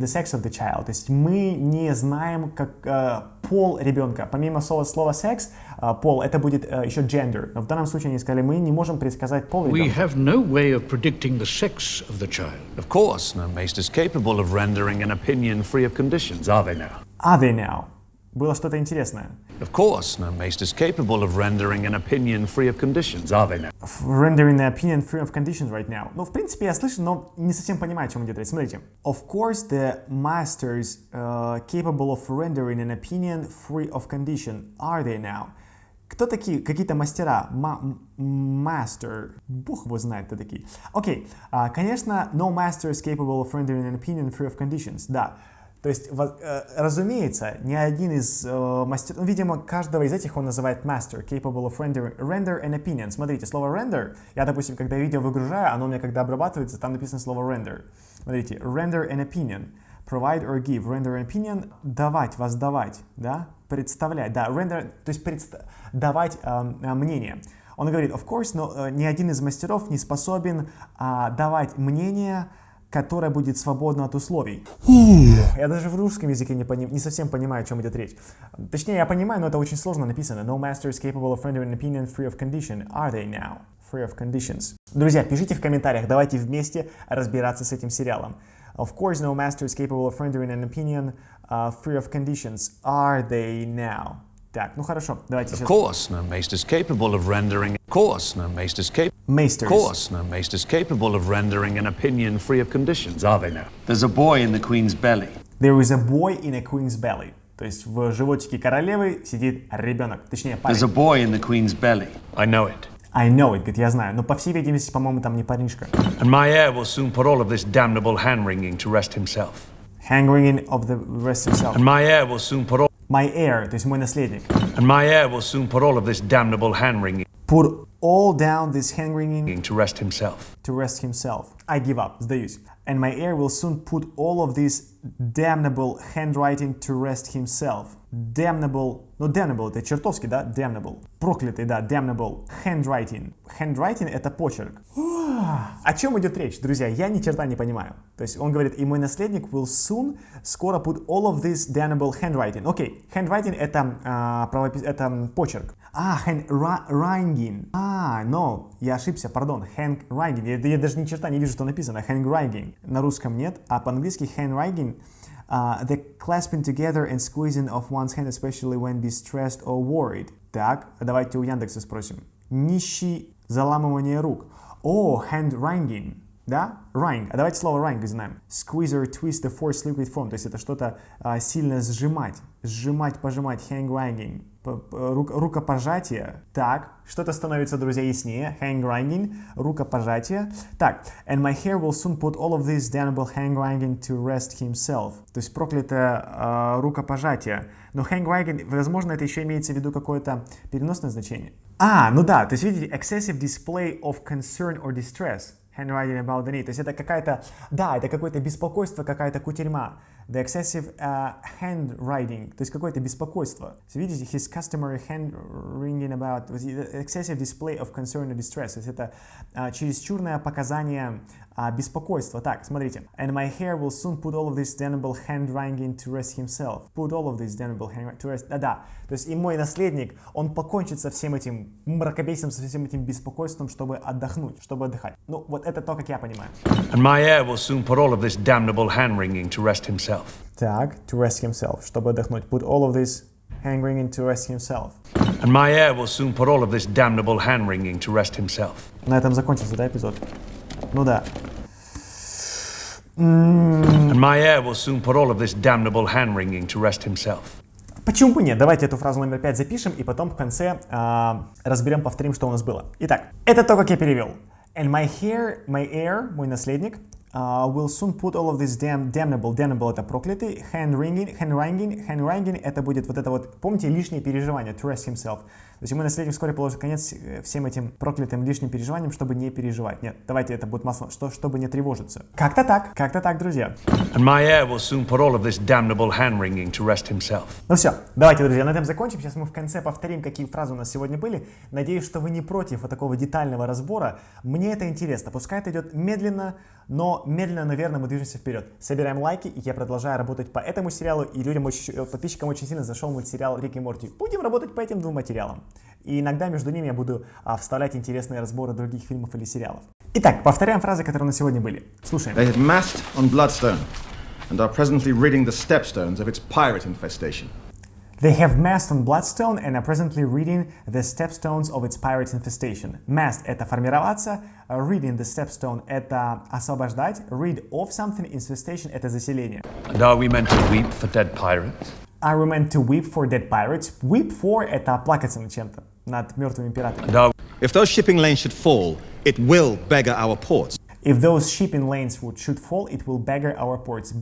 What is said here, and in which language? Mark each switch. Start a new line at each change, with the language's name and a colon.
English: the sex of the child.
Russian: То есть мы не знаем, как пол ребенка. Помимо слова секс, пол, это будет еще gender. Но в данном случае они сказали, мы не можем предсказать пол ребенка.
English: We have no way of predicting the sex of the child. Of course, no maester is capable of rendering an opinion free of conditions, are they now? Are they now?
Russian: Было что-то интересное.
English: Of course, no maester is capable of rendering an opinion free of conditions, are they now? Rendering the opinion free of conditions right now.
Russian: Ну, в принципе, я слышу, но не совсем понимаю, о чем идет речь. Смотрите.
English: Of course, the masters capable of rendering an opinion free of condition. Are they now?
Russian: Кто такие? Какие-то мастера. Master. Бог его знает, кто такие. Окей.
English: Конечно, no master is capable of rendering an opinion free of conditions.
Russian: Да. То есть, разумеется, ни один из мастеров, видимо, каждого из этих он называет master,
English: capable of render an opinion.
Russian: Смотрите, слово render, я, допустим, когда видео выгружаю, оно у меня когда обрабатывается, там написано слово render. Смотрите,
English: render an opinion, provide or give, render an opinion,
Russian: давать, воздавать, да, представлять, да, render, то есть давать мнение. Он говорит, of course, но ни один из мастеров не способен давать мнение, которая будет свободна от условий. Я даже в русском языке не совсем понимаю, о чем идет речь. Точнее, я понимаю, но это очень сложно написано.
English: No master is capable of rendering an opinion free of condition. Are they now? Free of conditions.
Russian: Друзья, пишите в комментариях, давайте вместе разбираться с этим сериалом.
English: Of course, no master is capable of rendering an opinion free of conditions. Are they now?
Russian: Так, ну хорошо, давайте сейчас.
English: Of course, no maester is capable of rendering. course, no maester's capable. Maesters. Course, no maester's capable of rendering an opinion free of conditions, are they now? There's a boy in the queen's belly. There is a boy in a queen's belly.
Russian: То есть в животике королевы сидит ребенок, точнее парень.
English: There's a boy in the queen's belly. I know it. I know it,
Russian: говорит, я знаю. Но по всей видимости, по-моему, там не парнишка.
English: And my heir will soon put all of this damnable hand-wringing to rest himself. Hand-wringing of the rest himself. And my heir will soon put all...
Russian: My heir, то есть мой наследник.
English: And my heir will soon put all of this damnable hand-wringing Put all down this hand-wringing to rest himself. to rest himself. I give up, сдаюсь. And my heir will soon put all of this damnable handwriting to rest himself.
Russian: Damnable, ну damnable это чертовски, да?
English: Damnable.
Russian: Проклятый, да, damnable. Handwriting. Handwriting это почерк. О чем идет речь, друзья? Я ни черта не понимаю. То есть он говорит, и мой наследник will soon, скоро
English: put all of this damnable handwriting.
Russian: Окей, handwriting это почерк.
English: Handwriting.
Russian: No, я ошибся, пардон.
English: Handwriting.
Russian: Я даже ни черта не вижу, что написано.
English: Handwriting.
Russian: На русском нет, а по-английски handwriting.
English: The clasping together and squeezing of one's hand, especially when distressed or worried.
Russian: Так, давайте у Яндекса спросим. Нищий заламывание рук.
English: Hand-wringing. Да? Wring.
Russian: А давайте слово wring знаем.
English: Squeeze or twist the force liquid form.
Russian: То есть это что-то сильно сжимать. Сжимать, пожимать. Hand-wringing. Рукопожатие. Так, что-то становится, друзья, яснее. Hand-wringing. Рукопожатие. Так.
English: And my hair will soon put all of this damnable hand-wringing to rest himself.
Russian: То есть проклятое рукопожатие. Но hand-wringing, возможно, это еще имеется в виду какое-то переносное значение. Ну да, то есть видите,
English: excessive display of concern or distress. Handwriting about the need.
Russian: То есть это какая-то, да, это какое-то беспокойство, какая-то кутерьма.
English: The excessive handwriting,
Russian: то есть какое-то беспокойство. Видите,
English: his customary hand-wringing about, excessive display of concern or distress.
Russian: То есть это чересчурное показание беспокойства. Так, смотрите.
English: And my hair will soon put all of this damnable hand-wringing to rest himself. Put all of this damnable hand-wringing to rest.
Russian: Да. То есть и мой наследник, он покончит со всем этим мракобесием, со всем этим беспокойством, чтобы отдохнуть, чтобы отдыхать. Ну, вот это то, как я понимаю.
English: And my heir will soon put all of this damnable hand-wringing to rest himself.
Russian: Так,
English: to rest himself,
Russian: чтобы отдохнуть.
English: Put all of this hand-wringing to rest himself. And my heir will soon put all of this damnable hand-wringing to rest himself.
Russian: На этом закончился, да, эпизод? Ну да.
English: And my heir will soon put all of this damnable hand-wringing to rest himself.
Russian: Почему бы нет? Давайте эту фразу номер 5 запишем и потом в конце разберем, повторим, что у нас было. Итак, это то, как я перевел.
English: And my heir,
Russian: мой наследник,
English: will soon put all of this damnable
Russian: это проклятый, hand-wringing это будет вот это вот, помните, лишнее переживание,
English: to rest himself.
Russian: То есть мой наследник вскоре положит конец всем этим проклятым лишним переживаниям, чтобы не переживать. Нет, давайте это будет масло, чтобы не тревожиться. Как-то так, друзья.
English: And my heir will soon put all of this damnable hand-wringing to rest himself.
Russian: Ну все, давайте, друзья, на этом закончим. Сейчас мы в конце повторим, какие фразы у нас сегодня были. Надеюсь, что вы не против вот такого детального разбора. Мне это интересно. Пускай это идет медленно, но верно мы движемся вперед. Собираем лайки, и я продолжаю работать по этому сериалу, и подписчикам очень сильно зашел мультсериал «Рик и Морти». Будем работать по этим двум материалам. И иногда между ними я буду вставлять интересные разборы других фильмов или сериалов. Итак, повторяем фразы, которые на сегодня были. Слушаем.
English: They had massed on Bloodstone and are presently ridding the stepstones of its pirate infestation. They have massed on Bloodstone and are presently reading the stepstones of its pirate infestation.
Russian: Massed — это формироваться,
English: reading the stepstone
Russian: — это освобождать,
English: read of something,
Russian: infestation — это заселение.
English: And are we meant to weep for dead pirates? Are we meant to weep for dead pirates? Weep for
Russian: — это плакаться над чем-то, над мертвыми пиратами.
English: If those shipping lanes should fall, it will beggar our ports. If those shipping lanes should fall, it will beggar our ports.